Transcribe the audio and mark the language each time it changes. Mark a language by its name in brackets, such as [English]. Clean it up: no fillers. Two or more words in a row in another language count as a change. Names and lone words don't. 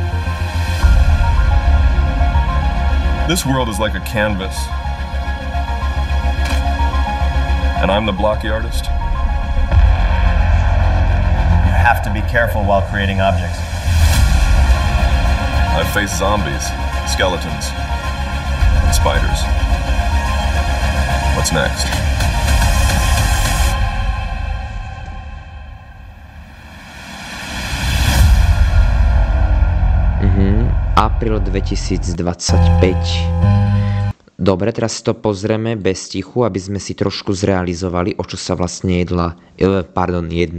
[English] This world is like a canvas, and I'm the blocky artist. You have to be careful while creating objects. I face zombies, skeletons, and spiders. What's next? [Slovak] Apríl 2025. Dobre, teraz si to pozrieme bez tichu, aby sme si trošku zrealizovali, o čo sa vlastne jedná.